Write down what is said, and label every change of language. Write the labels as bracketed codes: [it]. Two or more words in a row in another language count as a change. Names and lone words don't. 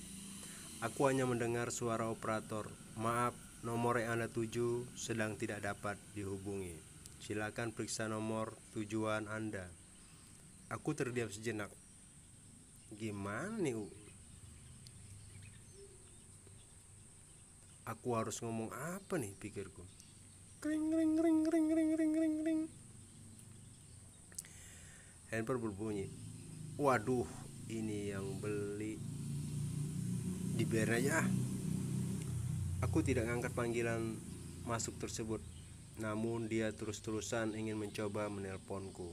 [id] Aku hanya mendengar suara operator. Maaf, nomor yang Anda tuju sedang tidak dapat dihubungi. Silakan periksa nomor tujuan Anda. Aku terdiam sejenak. Gimana nih? Aku harus ngomong apa nih, pikirku. Kring ring ring ring ring ring ring ring. Handphone berbunyi. Waduh, ini yang beli. Dibiarin aja. Aku tidak ngangkat panggilan masuk tersebut. Namun dia terus-terusan ingin mencoba menelponku.